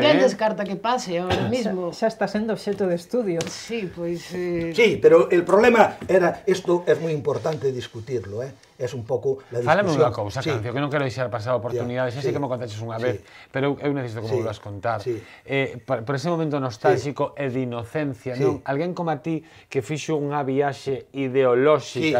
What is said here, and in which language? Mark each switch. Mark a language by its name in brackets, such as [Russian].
[Galician] Ninguén descarta que pase ahora mismo. Xa está sendo obxeto de estudio. Sí, pois... [Spanish] Sí, pero el problema era, esto es muy importante discutirlo, es un pouco la discusión. [Galician] Fálame unha cousa, Sí. Cancio, que non quero deixar pasar a oportunidade, xa sei que me contaches unha vez, pero eu necesito que me volvas contar. Sí. Por ese momento nostálxico e de inocencia, Sí. non? Alguén como a ti que fixo unha viaxe ideolóxica,